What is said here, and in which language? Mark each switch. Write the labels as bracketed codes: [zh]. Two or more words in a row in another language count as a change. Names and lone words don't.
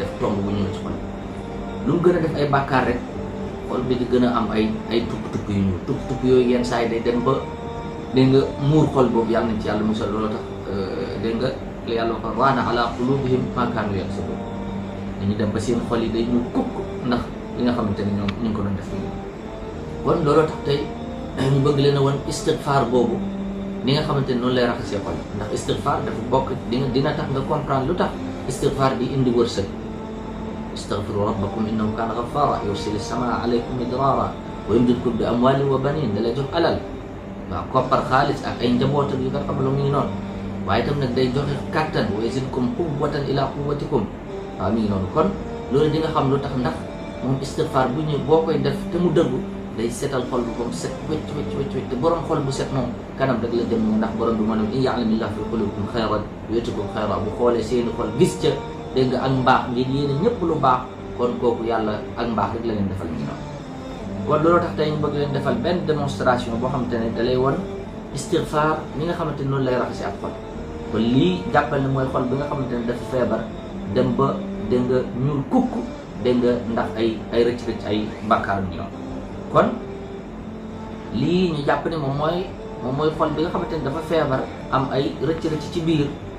[wo] def tomb bu ñëw ci xol lu mu gën a def ay bàkkaar rek xol bi di gën a am ay tupp yu ñuul tupp yooyu yenn saa yi day dem ba dégg nga muur xol boobu yàlla nañ ci yàlla musal loolu tax dégg nga li yàlla wax [ar] ران على قلوبهم ما كانوا يكسبون [wo] dañu dem ba seen xol yi day ñu kukk ndax li nga xamante ne ñoom ñu ngi ko doon def nii kon looloo tax tey ñu bëgg leen a woon istighfar boobu ni nga xamante ne noonu lay raxasee xol ndax istighfar dafa bokk dina tax nga comprendre lu tax istighfar di indi wërsëg [ar] استغفروا ربكم انه كان غفارا يرسل السماء عليكم مدرارا ويمددكم باموال وبنين [wo] da lay jox alal waaw koppar xaalis ak ay njaboot yu nga xam lu mu ngi noonu waaye itam nag day joxe kattan [ar] ويزدكم قوة إلى قوتكم [wo] waaw mi ngi noonu kon loolu di nga xam lu tax ndax moom istighfar bu ñëw boo koy def te mu dëggu day setal xol bu comme set wecc te borom xol bu set moom kanam rek la jëm ndax borom bi moo ne [ar] إن يعلم الله في قلوبكم خيرا يؤتكم خيرا [wo] bu xoolee seeni xol gis ca dégg nga ak mbaax ngeen yéene ñëpp lu baax kon kooku yàlla ak mbaax rek la leen defal ñu noonu kon loolu tax tey ñu bëgg leen defal benn démonstration boo xamante ne da lay won istighfar ni nga xamante ne noonu lay raxasi ak xol kon lii jàppal ne mooy xol bi nga xamante ne dafa feebar dem ba dégg nga ñuul kukk dégg nga ndax ay rëcc-rëcc ay bàkkaar ñu noonu kon lii ñu jàpp ne moom mooy xol bi nga xamante ne dafa feebar am ay rëcc-rëcc ci biir